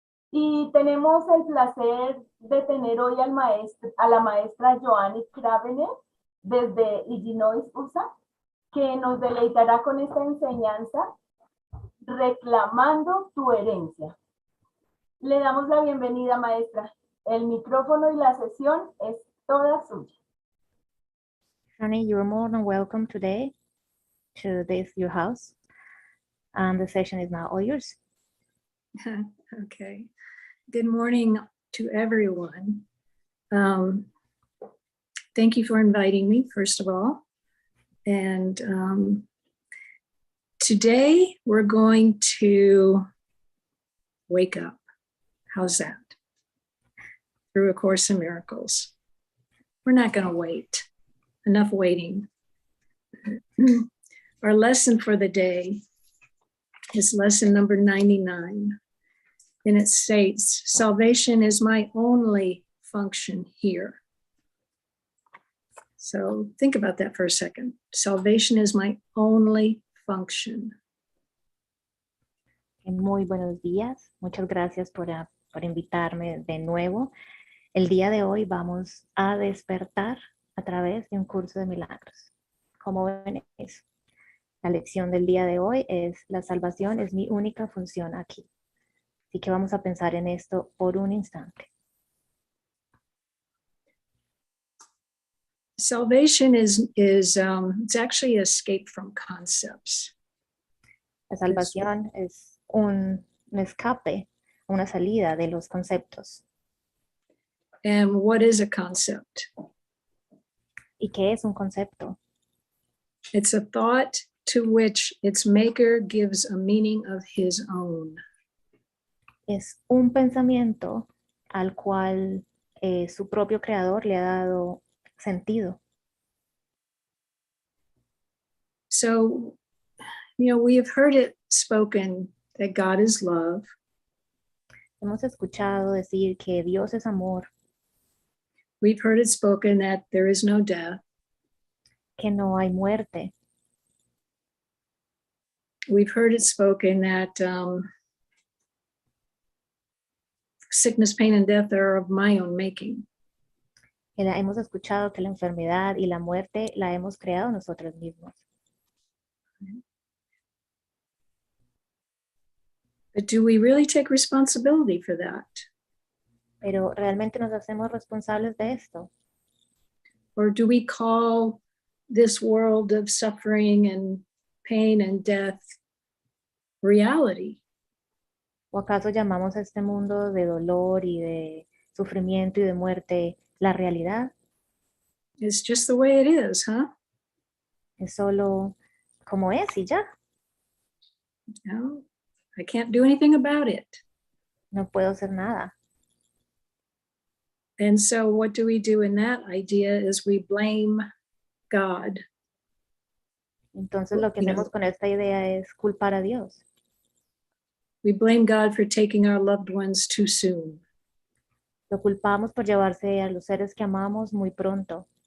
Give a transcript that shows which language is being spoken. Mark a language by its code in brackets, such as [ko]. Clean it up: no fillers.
[es] Y tenemos el placer de tener hoy a la maestra Joany Cravener desde Illinois, USA, que nos deleitará con esta enseñanza, Reclamando tu herencia. Le damos la bienvenida, maestra. El micrófono y la sesión es toda suya. [en] Joany, you're more than welcome today to your house. And the session is now all yours. Okay. Good morning to everyone. Thank you for inviting me, first of all. And today we're going to wake up. How's that? Through A Course in Miracles. We're not going to wait. Enough waiting. Our lesson for the day is lesson number 99. And it states, salvation is my only function here. So think about that for a second. Salvation is my only function. [es] Muy buenos días. Muchas gracias por invitarme de nuevo. El día de hoy vamos a despertar a través de un curso de milagros. ¿Cómo ven eso? La lección del día de hoy es: la salvación es mi única función aquí. Así que vamos a pensar en esto por un instante. [en] Salvation it's actually an escape from concepts. [es] La salvación es un escape, una salida de los conceptos. [en] And what is a concept? [es] ¿Y qué es un concepto? [en] It's a thought to which its maker gives a meaning of his own. [es] Es un pensamiento al cual su propio creador le ha dado sentido. [en] So, we have heard it spoken that God is love. [es] Hemos escuchado decir que Dios es amor. [en] We've heard it spoken that there is no death. [es] Que no hay muerte. [en] We've heard it spoken that sickness, pain, and death are of my own making. [es] Hemos escuchado que la enfermedad y la muerte la hemos creado nosotros mismos. [en] But do we really take responsibility for that? [es] Pero ¿realmente nos hacemos responsables de esto? [en] Or do we call this world of suffering and pain and death reality? [es] ¿O acaso llamamos a este mundo de dolor y de sufrimiento y de muerte la realidad? [en] It's just the way it is, huh? [es] Es solo como es y ya. [en] No, I can't do anything about it. [es] No puedo hacer nada. [en] And so what do we do in that idea is we blame God. [es] Entonces lo que hacemos con esta idea es culpar a Dios. [en] We blame God for taking our loved ones too soon. [es] Lo culpamos por llevarse a los seres que amamos muy pronto.